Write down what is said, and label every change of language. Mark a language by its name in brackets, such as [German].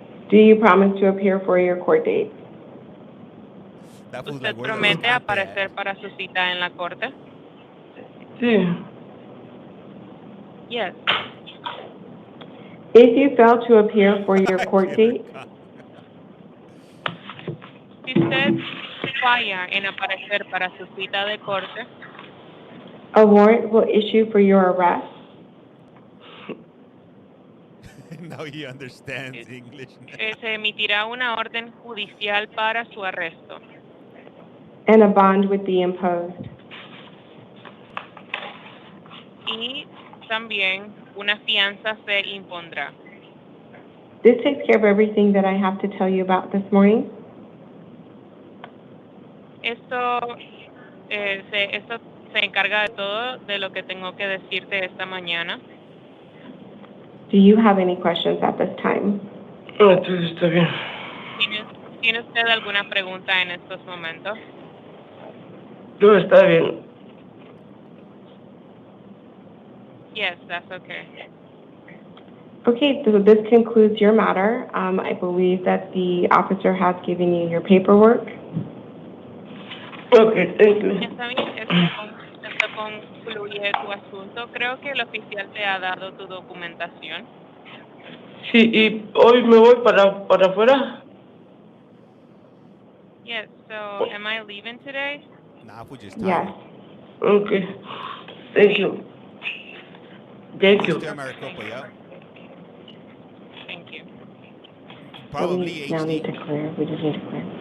[English] Do you promise to appear for your court date? [Spanish] ¿Usted promete aparecer para su cita en la corte? Sí. [English] Yes. If you fail to appear for your court date, [Spanish] si usted falla en aparecer para su cita de corte, [English] a warrant will issue for your arrest. Now he understands English. [Spanish] Se emitirá una orden judicial para su arresto. [English] And a bond would be imposed. [Spanish] Y también una fianza se impondrá. [English] This takes care of everything that I have to tell you about this morning. [Spanish] Esto se encarga de todo de lo que tengo que decirte esta mañana. [English] Do you have any questions at this time? [Spanish] No, entonces está bien. ¿Tiene usted alguna pregunta en estos momentos? No, está bien. [English] Yes, that's okay. Okay, so this concludes your matter. I believe that the officer has given you your paperwork. Okay, thank you. [Spanish] Está bien, esto concluye tu asunto. Creo que el oficial te ha dado tu documentación. Sí, y hoy me voy para afuera. [English] Yes, so am I leaving today? Nah, we just Yes. Okay, thank you. Thank you. Still Maricopa, yeah. Thank you. Probably Now need HD. to clear. We just need to clear.